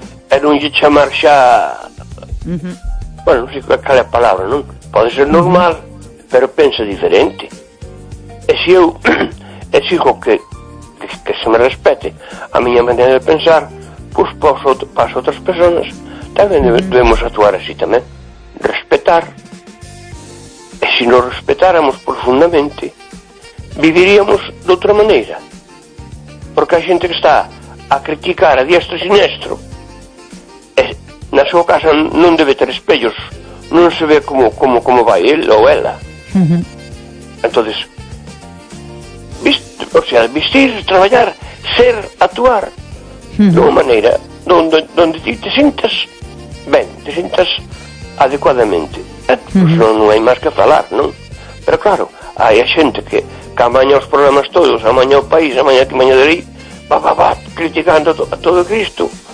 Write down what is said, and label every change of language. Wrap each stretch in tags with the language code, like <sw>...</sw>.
<es>En un llamar ya. Bueno, no sé cuál es la palabra, ¿no? Puede ser normal, pero piensa diferente.</es> <gl>Si eu exijo que se me respete a miña manera de pensar, pues para as outras personas tamén debemos actuar así tamén. Respetar. E se nos respetáramos profundamente, viviríamos de outra maneira. Porque hai xente que está a criticar a diestro e siniestro. E na súa casa non debe ter espellos. Non se ve como vai él ou ela.</gl> <es>Entonces, o sea, vestir, trabajar, ser, actuar de una manera donde te sientas bien, te sientas adecuadamente. Pues no hay más que hablar, ¿no? Pero claro, hay gente que amaña los problemas todos, amaña el país, amaña aquí, amaña de ahí, va, criticando a todo Cristo.</es>